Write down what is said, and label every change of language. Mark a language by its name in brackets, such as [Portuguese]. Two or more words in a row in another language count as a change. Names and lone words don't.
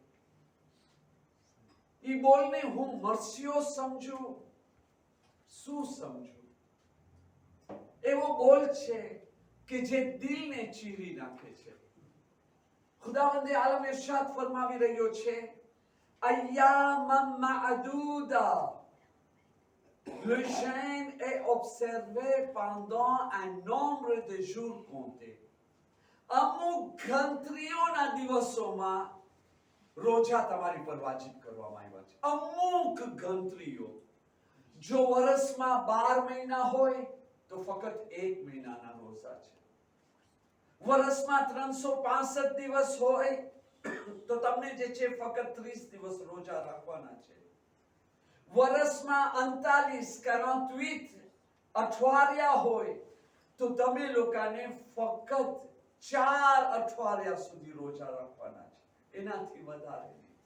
[Gujarati] ઈ બોલને હું મરસિયો સમજુ શું સમજુ એવો બોલ છે કે જે દિલને ચીરી નાખે છે ખુદાવંદે આલમ ઇરશાદ ફરમાવી રહ્યો છે [Arabic] أيامًا معدودة [French] Le jeûne est observé pendant un nombre de jours comptés. [Gujarati] અમુક ગણતરીઓના દિવસોમાં રોજા તમારી પર વાજિબ કરવામાં આવ્યા છે અમુક ગણતરીઓ જો વર્ષમાં 12 મહિના હોય તો ફક્ત 1 મહિનાના રોજા છે વર્ષમાં 365 દિવસ હોય તો તમને જે છે ફક્ત 30 દિવસ રોજા રાખવાના છે વર્ષમાં 39 48 અઠવાડિયા હોય તો તમે લોકોને ફક્ત 4 અઠવાડિયા સુધી રોજા રાખવાના છે એનાથી વધારે નહીં